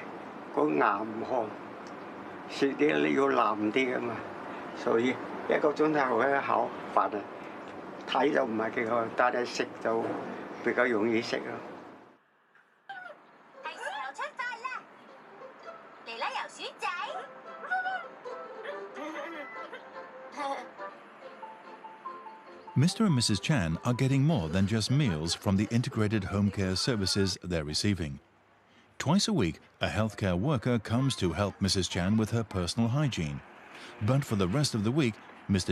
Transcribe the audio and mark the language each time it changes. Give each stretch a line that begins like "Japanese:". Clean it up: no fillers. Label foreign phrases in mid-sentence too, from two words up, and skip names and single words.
Cantonese: 個牙唔乾，食啲你要腍啲㗎嘛，所以1個鐘頭一口飯啊，睇就唔係幾好，但係食就比較容易食咯。係時候出發啦，嚟啦游鼠仔！
English: Mr. and Mrs. Chan are getting more than just meals from the integrated home care services they're receiving. Twice a week, a healthcare worker comes to help Mrs. Chan with her personal hygiene. But for the rest of the week, Mr.